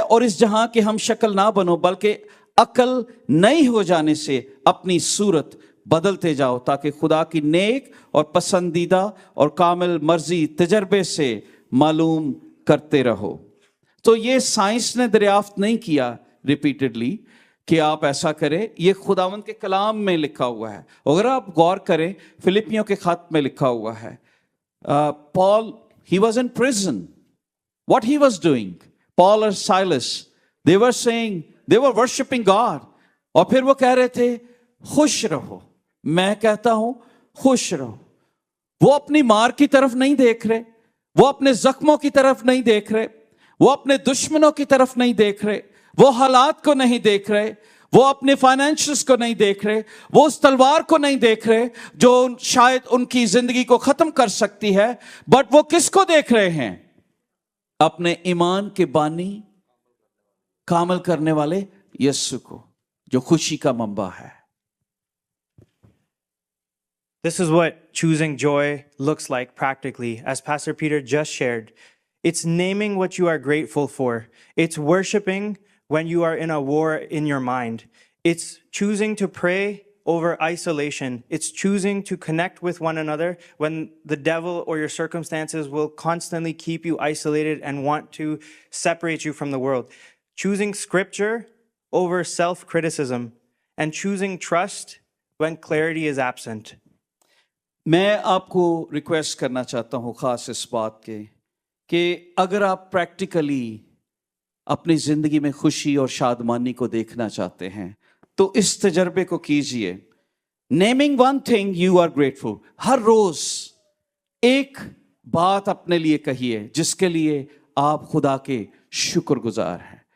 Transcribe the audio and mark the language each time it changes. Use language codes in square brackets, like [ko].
[hi] और इस जहां के हम शक्ल ना बनो बल्कि अकल नई हो जाने से अपनी सूरत बदलते जाओ ताकि खुदा की नेक और पसंदीदा और कामिल मर्जी तजर्बे से मालूम करते रहो. तो ये साइंस ने दरियाफ्त नहीं किया रिपीटेडली कि आप ऐसा करें, ये खुदावंद के कलाम में लिखा हुआ है. अगर आप गौर करें फिलिपियों के खत में लिखा हुआ है, [en] Paul he was in prison. What he was doing, Paul और Silas, they were saying, they were worshiping God. [hi] और फिर वो कह रहे थे खुश रहो. मैं कहता हूं खुश रहो. वो अपनी मार की तरफ नहीं देख रहे, वो अपने जख्मों की तरफ नहीं देख रहे, वो अपने दुश्मनों की तरफ नहीं देख रहे, वो हालात को नहीं देख रहे, वो अपने फाइनेंशियल्स को नहीं देख रहे, वो उस तलवार को नहीं देख रहे जो शायद उनकी जिंदगी को खत्म कर सकती है. बट वो किसको देख रहे हैं? अपने ईमान के बानी, कामल करने वाले यीशु को, जो खुशी का मंबा है. [en] This is what choosing joy looks like practically, as Pastor Peter just shared. It's naming what you are grateful for. It's worshiping when you are in a war in your mind. It's choosing to pray over isolation. It's choosing to connect with one another when the devil or your circumstances will constantly keep you isolated and want to separate you from the world. Choosing scripture over self-criticism and choosing trust when clarity is absent. [hi] मैं आपको request करना चाहता हूं खास इस बात के कि अगर आप प्रैक्टिकली अपनी जिंदगी में खुशी और शादमानी को देखना चाहते हैं तो इस तजर्बे को कीजिए. [en] Naming one thing you are grateful. [hi] हर रोज एक बात अपने लिए कहिए जिसके लिए आप खुदा के शुक्रगुजार हैं।